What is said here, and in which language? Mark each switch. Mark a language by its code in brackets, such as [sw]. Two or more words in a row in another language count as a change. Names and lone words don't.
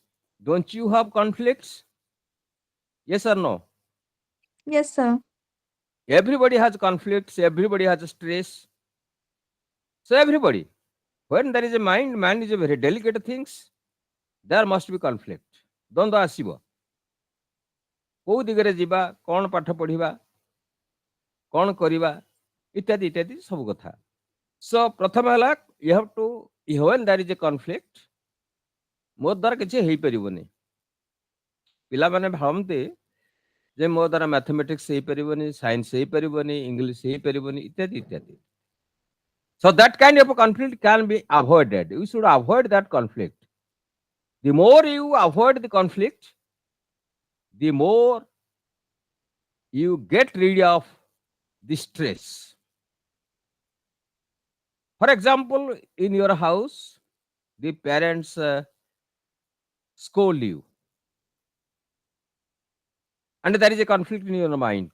[en] Don't you have conflicts? Yes or no? Yes, sir. Everybody has conflicts, everybody has stress. So everybody, when there is a mind is a very delicate things, there must be conflict. [or] ଦ୍ୱନ୍ଦ୍ୱ ଆସିବ। କୋଉ ଦିଗରେ ଯିବା, କ'ଣ ପାଠ ପଢିବା, କ'ଣ କରିବା, ଇତ୍ୟାଦି ଇତ୍ୟାଦି ସବୁ କଥା। [en] So [or] ପ୍ରଥମ ହେଲା [en] you have to, when there is a conflict, [or] ମୋ ଦ୍ୱାରା କିଛି ହେଇପାରିବନି। ପିଲାମାନେ ଭାବନ୍ତି ଯେ ମୋ ଦ୍ୱାରା ମ୍ୟାଥମେଟିକ୍ସ ହେଇପାରିବନି, ସାଇନ୍ସ ହେଇପାରିବନି, ଇଂଲିଶ ହେଇପାରିବନି, ଇତ୍ୟାଦି ଇତ୍ୟାଦି। [en] So that kind of a conflict can be avoided. You should avoid that conflict. The more you avoid the conflict, the more you get rid of the stress. For example, in your house, the parents scold you, and there is a conflict in your mind.